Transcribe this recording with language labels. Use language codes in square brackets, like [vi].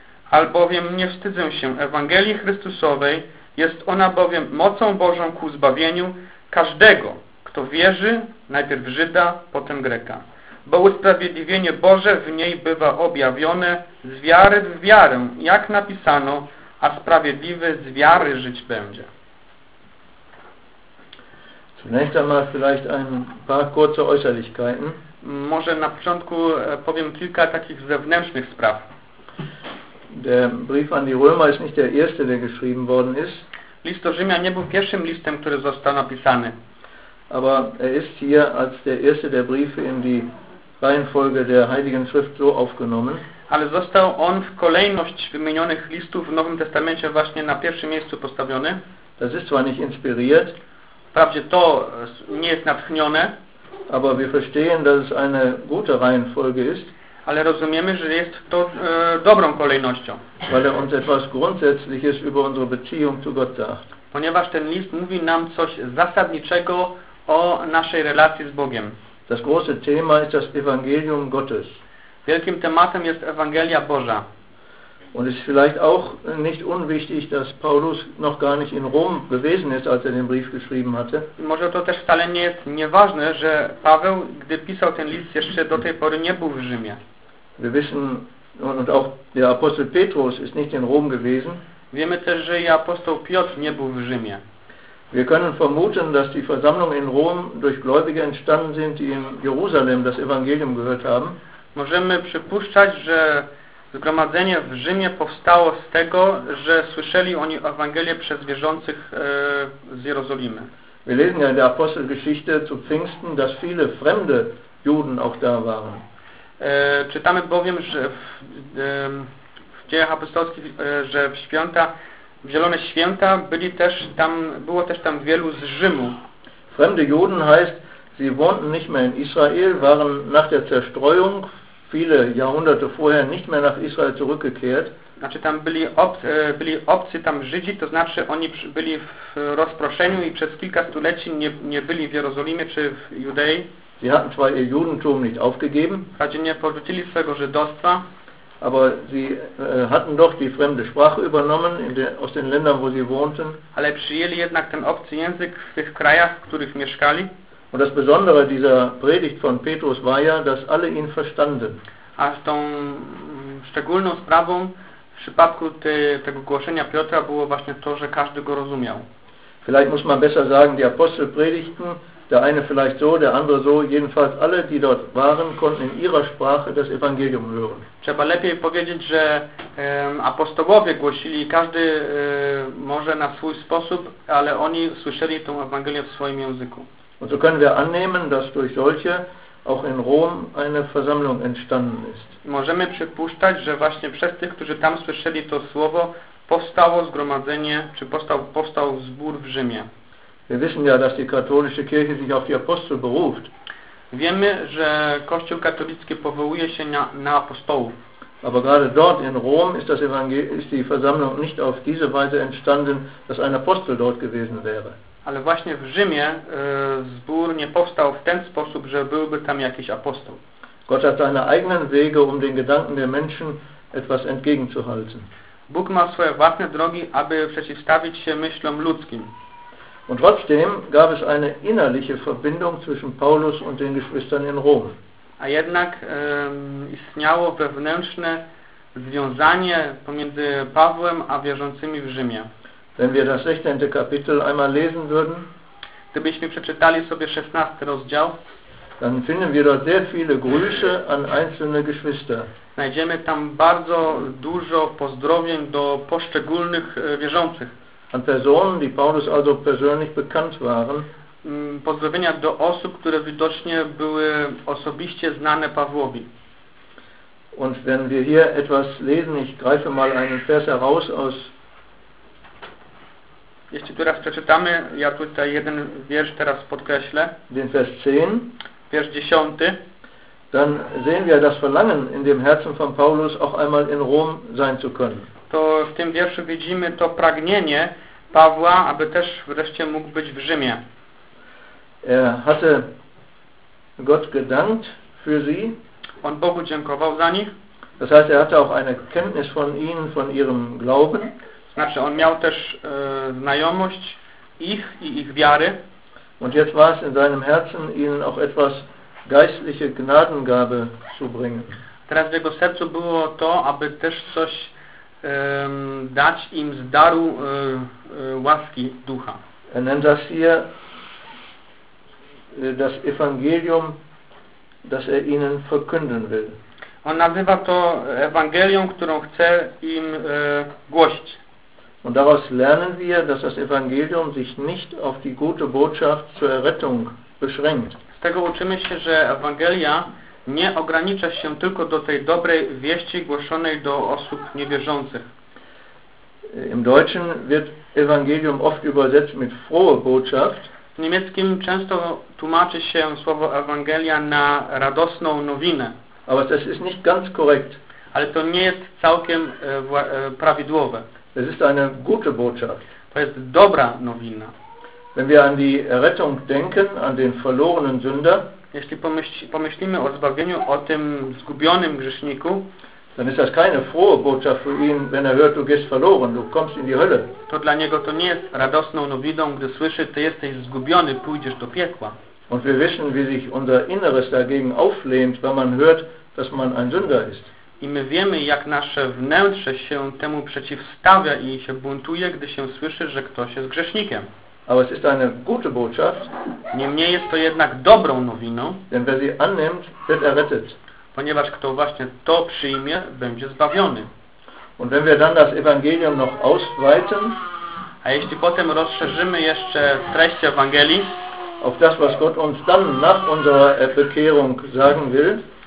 [pl] Albowiem nie wstydzę się Ewangelii Chrystusowej, jest ona bowiem mocą Bożą ku zbawieniu każdego, kto wierzy, najpierw Żyda, potem Greka. Bo usprawiedliwienie Boże w niej bywa objawione z wiary w wiarę, jak napisano, a sprawiedliwy z wiary żyć będzie. [de] Zunächst einmal vielleicht ein paar kurze Äußerlichkeiten. [pl] Może na początku powiem kilka takich zewnętrznych spraw. [de] Der Brief an die Römer ist nicht der erste, der geschrieben worden ist. [pl] List do Rzymian nie był pierwszym listem, który został napisany. [de] Aber ist hier als der erste der Briefe in die Reihenfolge der Heiligen Schrift so aufgenommen. [pl] Ale został on w kolejność wymienionych listów w Nowym Testamencie właśnie na pierwszym miejscu postawiony. [de] Das ist zwar nicht inspiriert. [pl] Wprawdzie to nie jest natchnione. [de] Aber wir verstehen, dass es eine gute Reihenfolge ist. [pl] Ale rozumiemy, że jest to dobrą kolejnością. [de] Weil er uns etwas Grundsätzliches über unsere Beziehung zu Gott sagt. [pl] Ponieważ ten list mówi nam coś zasadniczego o naszej relacji z Bogiem. [de] Das große Thema ist das Evangelium Gottes. [pl] Wielkim tematem jest Ewangelia Boża. [de] Und es ist vielleicht auch nicht unwichtig, dass Paulus noch gar nicht in Rom gewesen ist, als er den Brief geschrieben hatte. [pl] Może to też wcale nie jest nieważne, że Paweł, gdy pisał ten list, jeszcze do tej pory nie był w Rzymie. [de] Wir wissen, und auch der Apostel Petrus ist nicht in Rom gewesen. [pl] Wiemy też, że i apostoł Piotr nie był w Rzymie. [de] Wir können vermuten, dass die Versammlungen in Rom durch Gläubige entstanden sind, die in Jerusalem das Evangelium gehört haben. [pl] Możemy przypuszczać, że zgromadzenie w Rzymie powstało z tego, że słyszeli oni Ewangelię przez wierzących z Jerozolimy. [de] Wir lesen ja in der Apostelgeschichte zu Pfingsten, dass viele fremde Juden auch da waren. [pl] Czytamy bowiem, że w Dziejach Apostolskich, że w święta, w Zielone Święta byli też tam, było też tam wielu z Rzymu. [de] Fremde Juden heißt, sie wohnten nicht mehr in Israel, waren nach der Zerstreuung viele Jahrhunderte vorher nicht mehr nach Israel zurückgekehrt. [pl] Znaczy tam byli, byli obcy tam Żydzi, to znaczy oni byli w rozproszeniu i przez kilka stuleci nie byli w Jerozolimie czy w Judei. [de] Sie hatten zwar ihr Judentum nicht aufgegeben, [pl] wprawdzie nie porzucili swego żydostwa, [de] aber sie hatten doch die fremde Sprache übernommen aus den Ländern, wo sie wohnten. [pl] Ale przyjęli jednak ten obcy język w tych krajach, w których mieszkali. [de] Und das Besondere dieser Predigt von Petrus war ja, dass alle ihn verstanden. [pl] A tą szczególną sprawą w przypadku tego głoszenia Piotra było właśnie to, że każdy go rozumiał. [de] Vielleicht muss man besser sagen, die Apostel predigten, der eine vielleicht so, der andere so, jedenfalls alle, die dort waren, konnten in ihrer Sprache das Evangelium hören. [pl] Trzeba lepiej powiedzieć, że apostołowie głosili, każdy może na swój sposób, ale oni słyszeli tą Ewangelię w swoim języku. [de] Und so können wir annehmen, dass durch solche auch in Rom eine Versammlung entstanden ist. [pl] Możemy przypuszczać, że właśnie przez tych, którzy tam słyszeli to słowo, powstało zgromadzenie, czy powstał zbór w Rzymie. [de] Wir wissen ja, dass die katholische Kirche sich auf die Apostel beruft. [pl] Wiemy, że Kościół katolicki powołuje się na apostołów. [de] Aber gerade dort in Rom ist die Versammlung nicht auf diese Weise entstanden, dass ein Apostel dort gewesen wäre. [pl] Ale właśnie w Rzymie zbór nie powstał w ten sposób, że byłby tam jakiś apostoł. [de] Gott hat seine eigenen Wege, den Gedanken der Menschen etwas entgegenzuhalten. [pl] Bóg ma swoje własne drogi, aby przeciwstawić się myślom ludzkim. [de] Und trotzdem gab es eine innerliche Verbindung zwischen Paulus und den Geschwistern in Rom. [pl] A jednak istniało wewnętrzne związanie pomiędzy Pawłem a wierzącymi w Rzymie. [de] Wenn wir das 16. Kapitel einmal lesen würden, [pl] gdybyśmy przeczytali sobie 16 rozdział, [de] dann finden wir dort sehr viele Grüße an einzelne Geschwister. [pl] Znajdziemy tam bardzo dużo pozdrowień do poszczególnych wierzących. [de] An Personen, die Paulus also persönlich bekannt waren. [pl] Pozdrowienia do osób, które widocznie były osobiście znane Pawłowi. [de] Und wenn wir hier etwas lesen, ich greife mal einen Vers heraus aus. [pl] Jeśli teraz przeczytamy, ja tutaj jeden wiersz teraz podkreślę. [de] Den Vers 10. [pl] Wiersz 10. [de] Dann sehen wir das Verlangen in dem Herzen von Paulus, auch einmal in Rom sein zu können. [pl] To w tym wierszu widzimy to pragnienie Pawła, aby też wreszcie mógł być w Rzymie. [de] Er hatte Gott gedankt für sie. [pl] On Bogu dziękował za nich. [de] Das heißt, er hatte auch eine Kenntnis von ihnen, von ihrem Glauben. [pl] Znaczy, on miał też znajomość ich i ich wiary. [de] Und jetzt war es in seinem Herzen, ihnen auch etwas geistliche Gnadengabe zu bringen. [pl] Teraz w jego sercu było to, aby też coś dać im z daru łaski ducha. [de] Er nennt das hier das Evangelium, das er ihnen verkünden will. [pl] On nazywa to Ewangelią, którą chce im głosić. [de] Und daraus lernen wir, dass das Evangelium sich nicht auf die gute Botschaft zur Errettung beschränkt. [pl] Z tego uczymy się, że Ewangelia nie ogranicza się tylko do tej dobrej wieści głoszonej do osób niewierzących. [de] Im Deutschen wird Evangelium oft übersetzt mit frohe Botschaft. [pl] W niemieckim często tłumaczy się słowo Ewangelia na radosną nowinę. [de] Aber das ist nicht ganz korrekt. [pl] Ale to nie jest całkiem prawidłowe. [de] Es ist eine gute Botschaft. [pl] To jest dobra nowina. [de] Wenn wir an die Errettung denken, an den verlorenen Sünder, [pl] jeśli pomyślimy o zbawieniu, o tym zgubionym grzeszniku, [de] dann ist das keine frohe Botschaft für ihn, wenn er hört, du gehst verloren, du kommst in die Hölle. [pl] To dla niego to nie jest radosną nowiną, gdy słyszy, ty jesteś zgubiony, pójdziesz do piekła. [de] Und wir wissen, wie sich unser Inneres dagegen auflehnt, wenn man hört, dass man ein Sünder ist. [pl] I my wiemy, jak nasze wnętrze się temu przeciwstawia i się buntuje, gdy się słyszy, że ktoś jest grzesznikiem. [de] Aber es ist eine gute Botschaft. [pl] Niemniej jest to jednak dobrą nowiną. [de] Denn wer sie annimmt, wird errettet. [pl] Ponieważ kto właśnie to przyjmie, będzie zbawiony. [de] Und wenn wir dann das Evangelium noch ausweiten, [pl] a jeśli potem rozszerzymy jeszcze treść Ewangelii, [de] auf das, was Gott uns dann nach unserer Bekehrung sagen will,